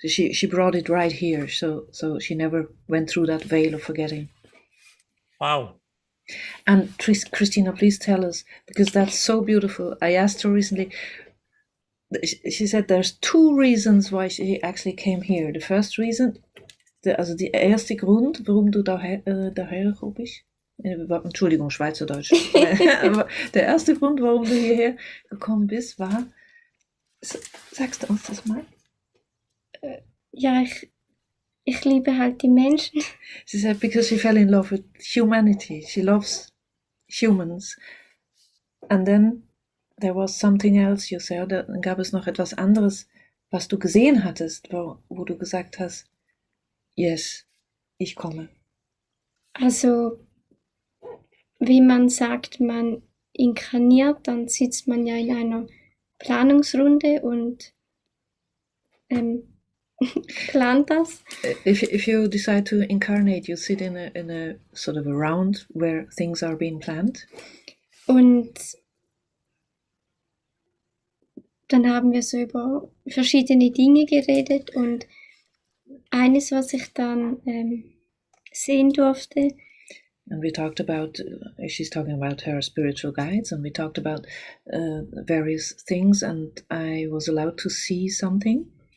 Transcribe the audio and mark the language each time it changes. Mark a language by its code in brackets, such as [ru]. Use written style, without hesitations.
[en] She brought it right here, so she never went through that veil of forgetting. Wow. And Christina, please tell us, because that's so beautiful. I asked her recently, she said there's 2 reasons why she actually came here. The first reason, [de] also der erste Grund, warum du daher gekommen bist, Entschuldigung, Schweizerdeutsch. Aber der erste Grund, warum du hierher gekommen bist, war, sagst du uns das mal? Ja, ich liebe halt die Menschen. [en] She said because she fell in love with humanity. She loves humans. And then there was something else, you said. [de] Dann gab es noch etwas anderes, was du gesehen hattest, wo du gesagt hast, yes, ich komme. Also, wie man sagt, man inkarniert, dann sitzt man ja in einer Planungsrunde und plant das. [en] If you decide to incarnate, you sit in a sort of a round where things are being planned. [de] Und dann haben wir so über verschiedene Dinge geredet und eines, was ich dann sehen durfte. [en] And we talked about, she's talking about her spiritual guides, and we talked about various things, and I was allowed to see something.